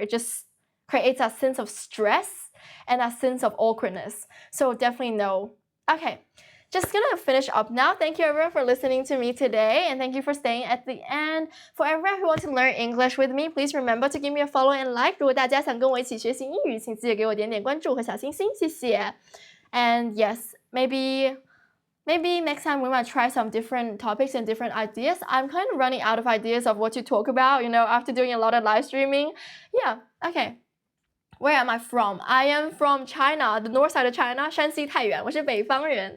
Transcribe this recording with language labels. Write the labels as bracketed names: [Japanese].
[English] It just creates a sense of stress and a sense of awkwardness. So definitely no. Okay. Just gonna finish up now. Thank you everyone for listening to me today, and thank you for staying at the end. For everyone who wants to learn English with me, please remember to give me a follow and like. [Chinese] 如果大家想跟我一起学习英语，请记得给我点点关注和小星星，谢谢。 [English] And yes, maybe next time we might try some different topics and different ideas. I'm kind of running out of ideas of what to talk about, after doing a lot of live streaming. Yeah, okay. Where am I from? I am from China, the north side of China, [Chinese] 山西太原，我是北方人。